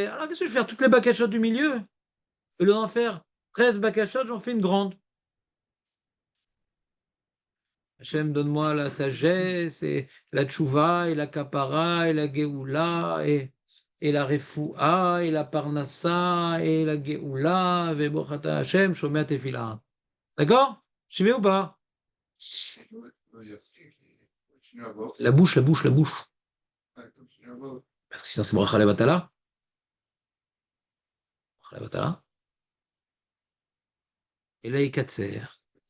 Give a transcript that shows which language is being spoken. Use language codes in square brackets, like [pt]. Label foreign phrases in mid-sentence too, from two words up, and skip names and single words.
[fr] Alors, qu'est-ce que je vais faire? Toutes les bakashot du milieu? Au lieu d'en faire 13 bakashot, j'en fais une grande. Hachem, donne-moi la sagesse, et la tchouva, et la kapara, et la geoula, et la refoua, et la parnassa, et la geoula, [he] וברוך אתה השם שומע תפילה. [fr] D'accord? Suivez ou pas? La bouche, la bouche, la bouche. Parce que sinon c'est [he] ברכה לבטלה. ברכה לבטלה. [fr] Et là, il y a 4 serres.